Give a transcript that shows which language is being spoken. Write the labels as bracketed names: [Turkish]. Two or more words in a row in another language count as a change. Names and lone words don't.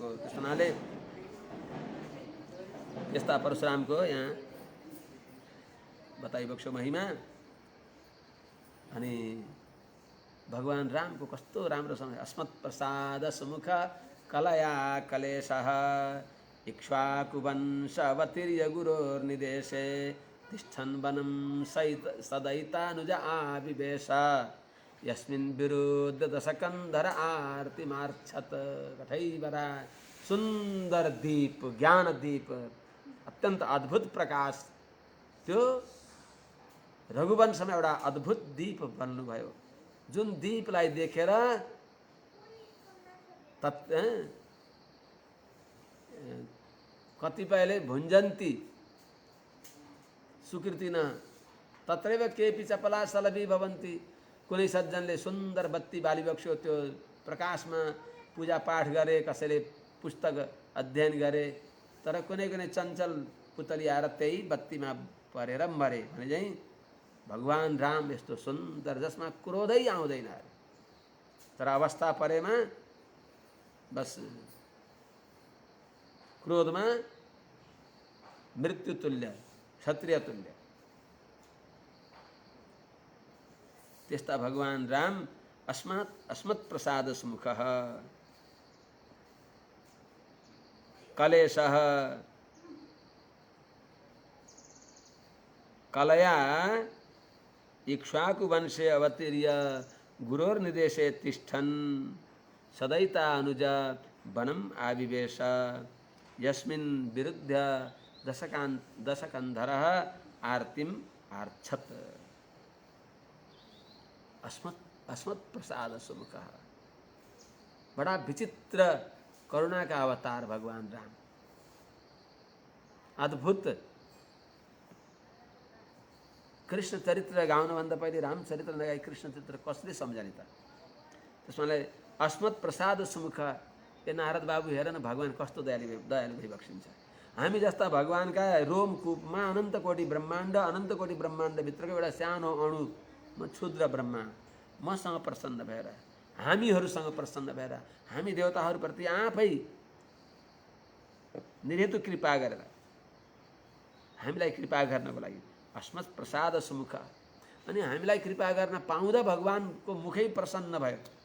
[Nepali] त्यस हुनाले यस्ता परशुरामको यहाँ बताइबक्स्यो महिमा। अनि भगवान रामको कस्तो राम्रो समय, [Sanskrit] अस्मत् प्रसाद सुमुख कलया कलेशः इक्ष्वाकुवंशवतीर्य गुरोर्निदेशे तिष्ठन् वनं सदयितानुज आविवेश यस्मिन् विरुद्ध दशकन्धर आरतिमार्छत। [Nepali] कठैबरा सुन्दर दीप, ज्ञान दीप, अत्यन्त अद्भुत प्रकाश, त्यो रघुवंशमा एउटा अद्भुत दीप बन्नुभयो। जुन दीपलाई देखेर कतिपयले [Sanskrit] भुञ्जन्ति सुकृतिन तत्रैव केपि चपला सलभी भवन्ति। [Nepali] कुनै सज्जनले सुन्दर बत्ती बालिबक्स्यो, त्यो प्रकाशमा पूजा पाठ गरे, कसैले पुस्तक अध्ययन गरे, तर कुनै कुनै चञ्चल पुतली आएर त्यही बत्तीमा परेर मरे भने चाहिँ भगवान राम यस्तो सुन्दर जसमा क्रोधै आउँदैन अरे। तर अवस्था परेमा बस क्रोधमा मृत्यु तुल्य, क्षत्रिय तुल्य। त्यस्ता भगवान राम [Sanskrit] अस्मत् प्रसाद सुमुखः कलेशः कलया इक्ष्वाकुवंशे अवतीर्य गुरोर्निदेशे तिष्ठन् सदयिता अनुज वनम आविवेश यस्मिन् विरुद्ध दशकन्धरः आर्तिम आर्छत। अस्मत् प्रसाद सुमुखः, [Hindi] बड़ा विचित्र करुणा का अवतार भगवान राम, अद्भुत। [Nepali] कृष्ण चरित्र गाउनुभन्दा पहिले रामचरित्र नगाई कृष्ण चरित्र कसले सम्झने त? त्यसमाले [Sanskrit] अस्मत् प्रसाद सुमुख, [Nepali] ए नारद बाबु हेर न भगवान् कस्तो दयालु भइबक्सिन्छ। हामी जस्ता भगवान्का रोमकूपमा अनन्त कोटि ब्रह्माण्डभित्रको एउटा सानो अणु, म क्षुद्र ब्रह्मा, मसँग प्रसन्न भएर, हामीहरूसँग प्रसन्न भएर, हामी देवताहरूप्रति आफै निर्हेतु कृपा गरेर हामीलाई कृपा गर्नको लागि [Sanskrit] अस्मत् प्रसाद सुमुख, [Nepali] अनि हामीलाई कृपा गर्न पाउँदा भगवानको मुखै प्रसन्न भयो।